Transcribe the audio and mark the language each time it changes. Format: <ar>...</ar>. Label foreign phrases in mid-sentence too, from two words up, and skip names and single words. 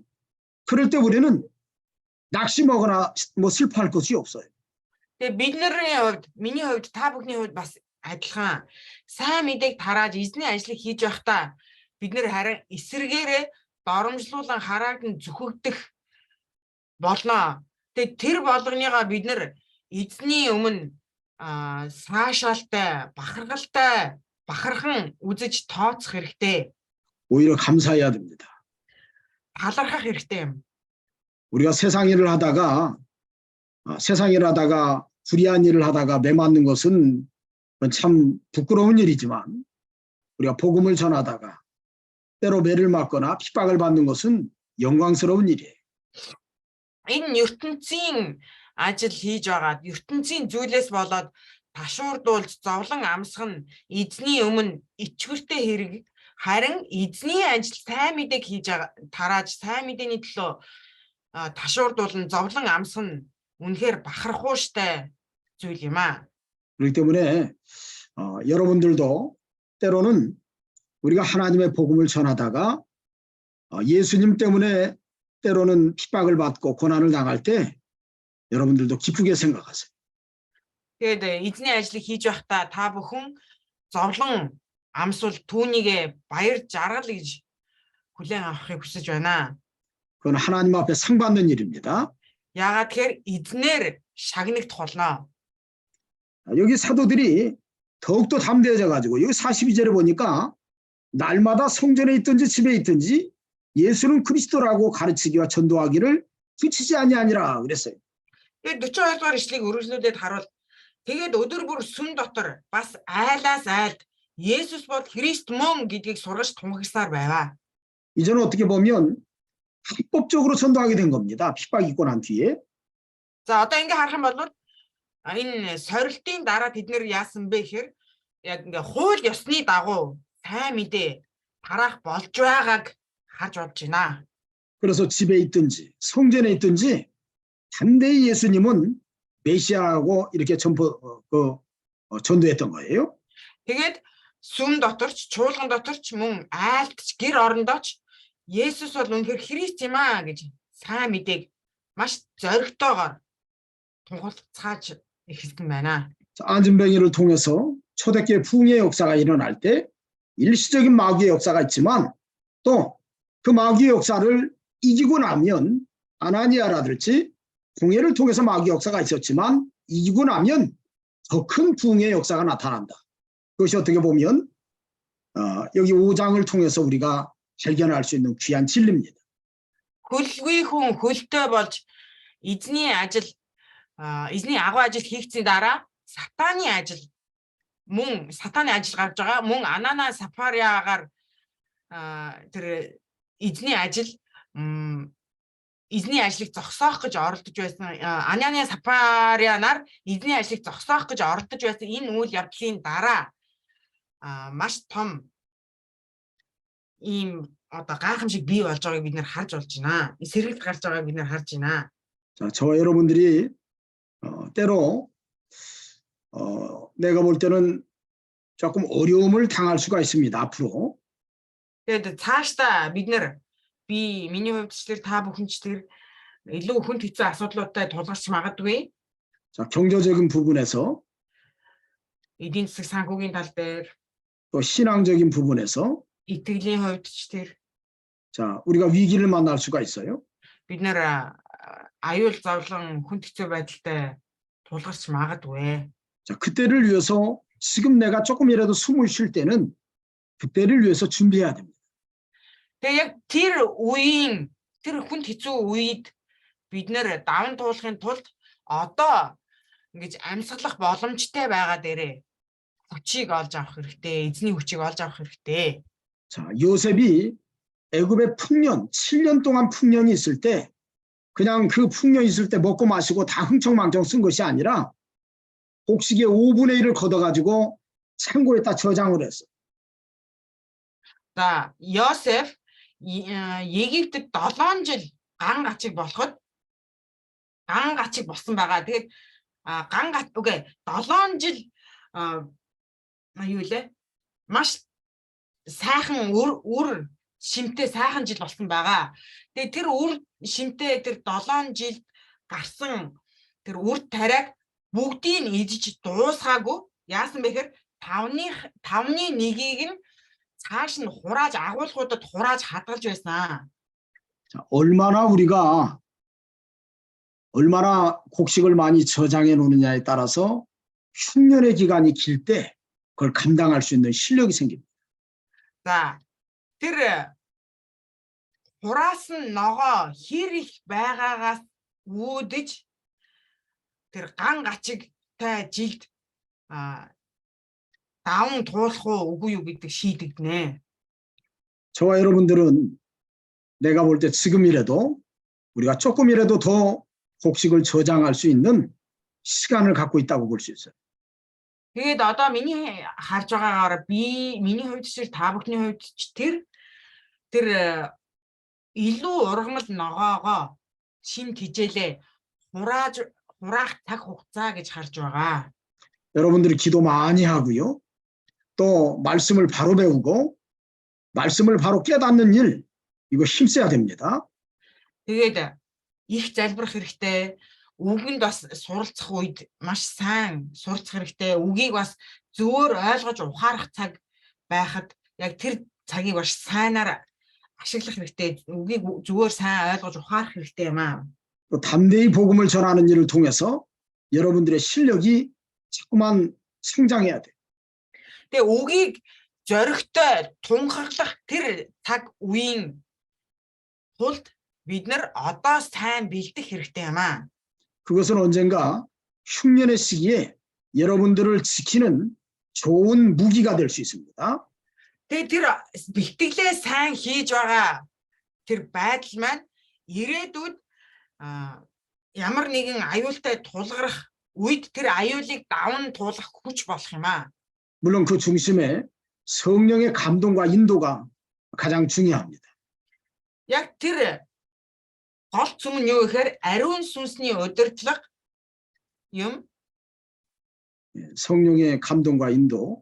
<ko>그럴 때 우리는 낙심하거나 뭐 슬퍼할 것이 없어요.</ko> <mn>Тэгээ бидний хувьд, миний хувьд, та бүхний хувьд бас адилхан сайн мэдээг тарааж эзний ажлыг хийж байхдаа бид нэр харин эсэргээрээ доромжлуулан харааг нь зүхэгдэх болно. Тэгээ тэр болгоныгоо бид нэр эзний өмнө 사ашаалтай, бахархалтай, бахархан үзэж тооцох хэрэгтэй.</mn> <ko>오히려 감사해야 됩니다.</ko> <mn>талархах хэрэгтэй юм.</mn> <ko>우리가 세상 일을 하다가 불의한 일을 하다가 매 맞는 것은 참 부끄러운 일이지만 우리가 복음을 전하다가 때로 매를 맞거나 핍박을 받는 것은 영광스러운 일이에요.</ko> <mn>Энэ ертөнцийн ажил хийж байгаад ертөнцийн зүйлээс болоод ташуурдуулж зовлон амсах нь эзний өмнө ичгэртэй хэрэг. Харин эзний ажил сайн мэдээг хийж тарааж сайн мэдээний төлөө ташуурдуулан зовлон амсах нь үнэхээр бахархууштай зүйл юм аа.</mn> <ko>그렇기 때문에 여러분들도 때로는 우리가 하나님의 복음을 전하다가 예수님 때문에 때로는 핍박을 받고 고난을 당할 때 여러분들도 기쁘게 생각하세요.</ko> <mn>Тэгээд эзний ажлыг хийж байхдаа та бүхэн зовлон амсвал түүнийгээ баяр жаргал гэж хүлээн авахыг хүсэж байна.</mn> <ko>그건 하나님 앞에 상 받는 일입니다.</ko> <mn>야гаад тэгэхээр эзнэр шагнагт холно.</mn> <ko>여기 사도들이 더욱더 담대해져 가지고 여기 42절에 보니까 날마다 성전에 있든지 집에 있든지 예수는 그리스도라고 가르치기와 전도하기를 그치지 아니하니라 그랬어요.</ko> <mn>Тэгээд 42 дугаар ишлэгийг өргөжлүүлээд харуул. Тэгээд өдөр бүр сүм дотор бас айлаас айлд Есүс бол Христ мөн гэдгийг сургаж тунхагласаар байваа.</mn> <ko>이제는 어떻게 보면 합법적으로 전도하게 된 겁니다. 핍박 있고 난 뒤에.</ko> <mn>За одоо ингээ харах юм бол энэ сорилтын дараа бид нэр яасан бэ гэхээр яг ингээ хууль ёсны дагуу сайн мэдээ тараах болж байгааг харж болж байна.</mn> <ko>그래서 집에 있든지 성전에 있든지 담대히 예수님은 메시아라고 이렇게 전도했던 거예요.</ko> <mn>Тэгээд сүм доторч, чуулган доторч мөн айлтч гэр орондооч Есүс бол үнэхээр Христ юм аа гэж сайн мэдээг маш зоригтойгоор тунхаглацгааж эхэлсэн байна.</mn> <ko>안진뱅이를 통해서 초대교회 붕의 역사가 일어날 때 일시적인 마귀의 역사가 있지만 또 그 마귀의 역사를 이기고 나면 아나니아라든지 붕해를 통해서 마귀 역사가 있었지만 이기고 나면 더 큰 붕의 역사가 나타난다. 그것이 어떻게 보면 여기 5장을 통해서 우리가 발견할 수 있는 귀한 진리입니다.</ko> <mn>Хөлгүй хүн хөлтэй болж эзний ажил эзний агуу ажил хийгдсийн дараа сатаны ажил гарч байгаа. Мөн Анана Сафариагаар тэр эзний ажил эзний ажлыг зогсоох гэж оролдож байсан. Анана Сафарианаар эзний ажлыг зогсоох гэж оролдож байсан энэ үйл явдлын дараа маш том ийм одоо гайхамшиг бий болж байгааг бид нэр харж болж байна. Сэргэлт гарч байгааг бид нэр харж байна.</mn> <ko>자, 저와 여러분들이 때로 내가 볼 때는 조금 어려움을 당할 수가 있습니다. 앞으로.</ko> <mn>Тэгээд цаашдаа бид нэр миний хувьд ч тэр та бүхэн ч тэр илүү хүнд хэцүү асуудлуудтай тулгарч магадгүй.</mn> <ko>자, 경제적인 부분에서</ko> <mn>Эдийн засаг санхүүгийн тал дээр</mn> <ko>또 신앙적인 부분에서</ko> <mn>итгэлийн хувьд ч тэр</mn> <ko>자, 우리가 위기를 만날 수가 있어요.</ko> <mn>бид нэр аюул зовлон хүнд хэцүү байдалтай тулгарч магадгүй.</mn> <ko>자, 그때를 위해서 지금 내가 조금이라도 숨을 쉴 때는 그때를 위해서 준비해야 됩니다.</ko> <mn>Тэгээ яг тэр үеийн тэр хүнд хэцүү үед бид нэр даван туулахын тулд одоо ингэж амьсгалах боломжтой байгаа дээрээ хүчийг олж авах хэрэгтэй, эзний хүчийг олж авах хэрэгтэй.</mn> <ko>자, 요셉이 애굽의 풍년, 7년 동안 풍년이 있을 때 그냥 그 풍년 있을 때 먹고 마시고 다 흥청망청 쓴 것이 아니라 곡식의 5분의 1을 걷어가지고 창고에다 저장을 했어.</ko> <mn>За, Йосеф Египтэд 7 жил ган гачиг болоход ган гачиг болсон байгаа. Тэгээд ган гач үгүй 7 жил юу лээ? Маш сайхан үр шимтэй сайхан жил болсон байгаа. Тэгээ тэр үр шимтэй тэр 7 жил гарсан тэр үр тариаг бүгдийг нь идэж дуусгаагүй. Яасан бэхээр 5-ны 1-ийг нь цааш нь хурааж агуулгуудад хурааж хадгалж байсан.</mn> <ko>자, 얼마나 곡식을 많이 저장해 놓느냐에 따라서 흉년의 기간이 길 때 그걸 감당할 수 있는 실력이 생깁니다.</ko> <mn>За тэр хураасан ногоо хэр их байгаагаас үүдэж тэр ган гачигтай жилд даван туулах уу үгүй юу гэдэг шийдэгдэнэ.</mn> <ko>저와 여러분들은 내가 볼 때 지금이라도 우리가 조금이라도 더 곡식을 저장할 수 있는 시간을 갖고 있다고 볼 수 있어요.</ko> <mn>Тэгээд одоо миний харж байгаагаар миний хувьд ч та бүхний хувьд ч тэр илүү ургамал ногоогоо шин тижээлээ хураах цаг хугацаа гэж харж байгаа.</mn> <ko>여러분들이 기도 많이 하고요. 또 말씀을 바로 배우고 말씀을 바로 깨닫는 일 이거 힘써야 됩니다.</ko> <mn>Тэгээд их залбирах хэрэгтэй. Үгэнд бас суралцах үед маш сайн суралцах хэрэгтэй. Үгийг бас зөвөр ойлгож ухаарах цаг байхад яг тэр цагийг маш сайнаар ашиглах хэрэгтэй. Үгийг зөвөр сайн ойлгож ухаарах хэрэгтэй юм аа.</mn> <ko>또 담대히 복음을 전하는 일을 통해서 여러분들의 실력이 자꾸만 성장해야 돼요.</ko> <mn>Тэгээ үгийг зоригтой тунхаглах тэр цаг үеийн тулд бид нар одоо сайн бэлдэх хэрэгтэй юм аа.</mn> <ko>그것은 언젠가 흉년의 시기에 여러분들을 지키는 좋은 무기가 될 수 있습니다.</ko> <mn>Тэгээ тэр бэлтгэлээ сайн хийж байгаа тэр байдал маань ирээдүйд ямар нэгэн аюултай тулгарх үед тэр аюулыг даван туулах хүч болох юм аа.</mn> <ko>물론 그 중심에 성령의 감동과 인도가 가장 중요합니다.</ko> <mn>Яг тэр гол зүм нь юу гэхээр ариун сүнсний удирдлага юм.</mn> <ko>성령의 감동과 인도.</ko>